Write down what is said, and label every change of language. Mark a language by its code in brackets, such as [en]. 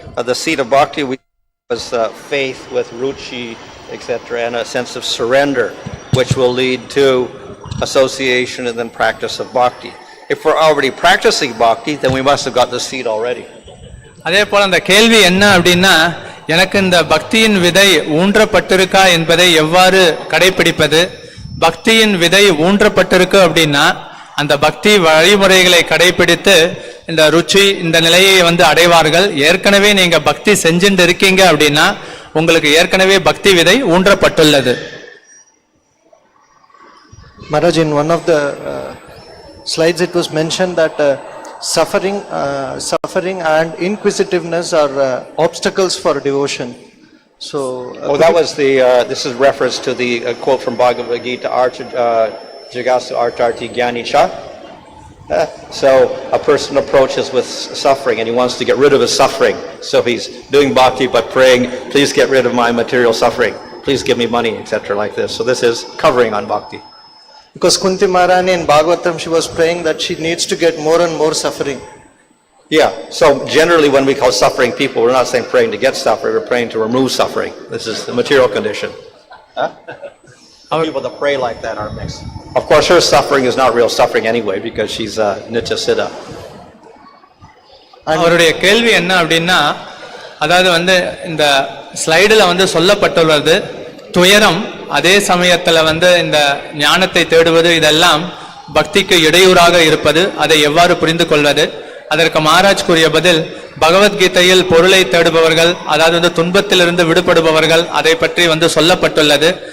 [en] The seed of bhakti was faith with ruchi, etc., and a sense of surrender, which will lead to association and then practice of bhakti. If we're already practicing bhakti, then we must have got the seed already. [ta] அதே போல அந்த கேள்வி என்ன அப்படின்னா, எனக்கு இந்த பக்தியின் விதை ஊன்றப்பட்டிருக்கா என்பதை எவ்வாறு கடைபிடிப்பது? பக்தியின் விதை ஊன்றப்பட்டிருக்கு அப்படின்னா அந்த பக்தி வழிமுறைகளை கடைபிடித்து இந்த ருச்சி இந்த நிலையை அடைவார்கள். ஏற்கனவே நீங்க பக்தி செஞ்சுட்டு இருக்கீங்க அப்படின்னா உங்களுக்கு ஏற்கனவே பக்தி விதை ஊன்றப்பட்டுள்ளது. [en] Maharaj, in one of the slides it was mentioned that suffering and inquisitiveness are obstacles for devotion. So that was this is reference to the quote from Bhagavad Gita, Jagasu Artarti Gyanicha. So a person approaches with suffering and he wants to get rid of his suffering. So he's doing bhakti but praying, please get rid of my material suffering. Please give me money, etc. like this. So this is covering on bhakti. Because Kunti Maharani in Bhagavatam, she was praying that she needs to get more and more suffering. Yeah, so generally when we call suffering people, we're not saying praying to get suffering, we're praying to remove suffering. This is the material condition. The people that pray like that are mixed. Of course, her suffering is not real suffering anyway because she's nitya siddha. [ta] அவருடைய கேள்வி என்ன அப்படின்னா, அதாவது வந்து இந்த ஸ்லைடில் வந்து சொல்லப்பட்டுள்ளது துயரம், அதே சமயத்தில் வந்து இந்த ஞானத்தை தேடுவது, இதெல்லாம் பக்திக்கு இடையூறாக இருப்பது, அதை எவ்வாறு புரிந்து கொள்வது? அதற்கு மகாராஜ் கூறிய பதில், பகவத்கீதையில் பொருளை தேடுபவர்கள், அதாவது வந்து துன்பத்திலிருந்து விடுபடுபவர்கள், அதை பற்றி வந்து சொல்லப்பட்டுள்ளது.